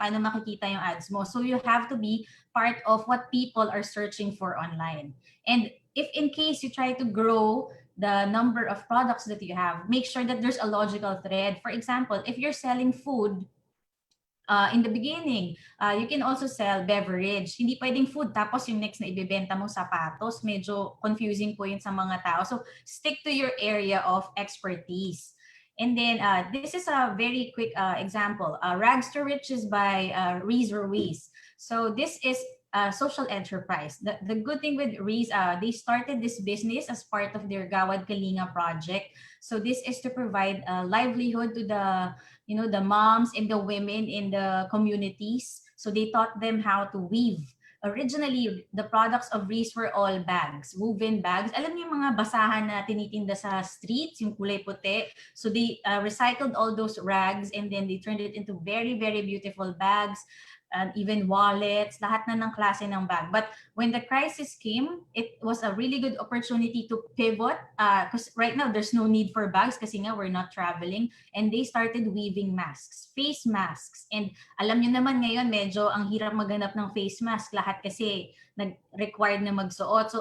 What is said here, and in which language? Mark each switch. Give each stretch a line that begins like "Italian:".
Filipino: Paano makikita yung ads mo?
English: So you have to be part of what people are searching for online. And if in case you try to grow the number of products that you have, make sure that there's a logical thread. For example, if you're selling food, in the beginning, you can also sell beverage.
Filipino: Hindi pwedeng food tapos yung next na ibebenta mo sapatos. Medyo confusing po yun sa mga tao.
English: So stick to your area of expertise. And then this is a very quick example. Rags to Riches by Reese Ruiz. So this is social enterprise. The good thing with Reese, they started this business as part of their Gawad Kalinga project. So this is to provide livelihood to the moms and the women in the communities. So they taught them how to weave. Originally, the products of Reese were all bags, woven bags.
Filipino: Alam niyo yung mga basahan na tinitinda sa streets, yung kulay puti.
English: So they recycled all those rags and then they turned it into very, very beautiful bags. And even wallets,
Filipino: lahat na ng klase ng bag.
English: But when the crisis came, it was a really good opportunity to pivot because right now there's no need for bags kasi nga we're not traveling, and they started weaving masks, face masks.
Filipino: And alam nyo naman ngayon, medyo ang hirap maghanap ng face mask, lahat kasi nag-required na magsuot.